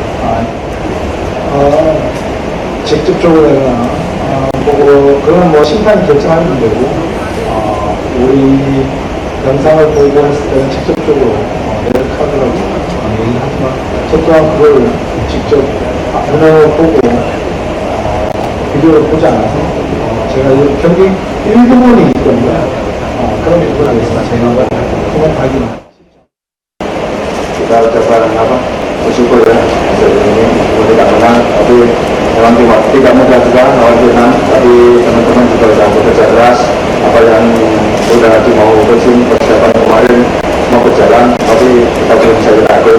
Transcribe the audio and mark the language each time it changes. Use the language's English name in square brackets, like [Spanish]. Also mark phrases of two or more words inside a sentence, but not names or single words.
[Korean] 직접적으로 내가 보고 그건 뭐 심판이 결정하는 문제고 우리 영상을 보고 했을 때는 직접적으로 레드카드라고 얘기를 하지만 저 또한 그걸 직접 화면을 보고 비디오를 보지 않아서 제가 경기 일부분이기 때문에 그런 부분에서 제가 코멘트하기는 [Indonesian] kita ucapkan apa bersyukur ya hasil ini meskipun tidak menang, tapi memang tidak mudah juga lawan Vietnam, tapi teman-teman juga sudah bekerja keras. Apa yang sudah dimau coaching persiapan kemarin semua berjalan, tapi kita belum bisa diatur.